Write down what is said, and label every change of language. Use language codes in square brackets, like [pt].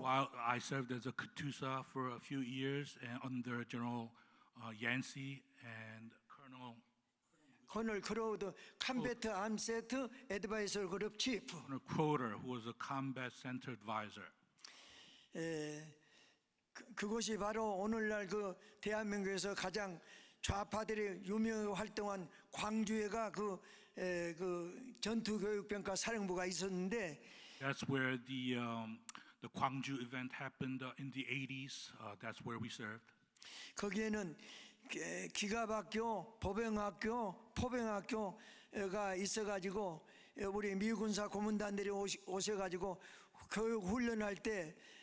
[en] while I served as a Katusa for a few years and under General Yancey and 코널 크라우드 캄베트 암센터 애드바이저 그룹 치프 Colonel Croder, who was a combat center advisor. [ko] 그곳이 바로 오늘날 그 대한민국에서 가장 좌파들이 유명 활동한 광주에가 그 전투교육병과 사령부가 있었는데 [en] That's where the Gwangju event happened in the 80s. That's where we served. [ko] 거기에는 기갑학교, 보병학교, 포병학교가 있어가지고 우리 미군사 고문단들이 오셔가지고 교육 훈련할 때